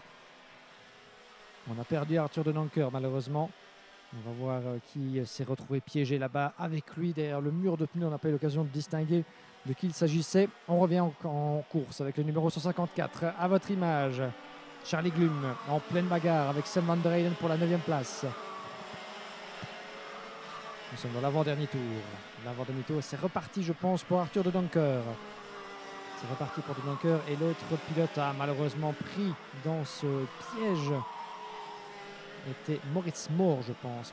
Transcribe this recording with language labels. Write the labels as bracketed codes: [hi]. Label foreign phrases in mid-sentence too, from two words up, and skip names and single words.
[fr] On a perdu Arthur de Dunker malheureusement. On va voir qui s'est retrouvé piégé là-bas avec lui derrière le mur de pneus. On n'a pas eu l'occasion de distinguer de qui il s'agissait. On revient en course avec le numéro 154 à votre image. Charlie Glum en pleine bagarre avec Sam van der Heyden pour la 9e place. Nous sommes dans l'avant-dernier tour. L'avant-dernier tour, c'est reparti, je pense, pour Arthur de Dunker. C'est reparti pour de Dunker. Et l'autre pilote a malheureusement pris dans ce piège. Était Moritz Mohr, je pense.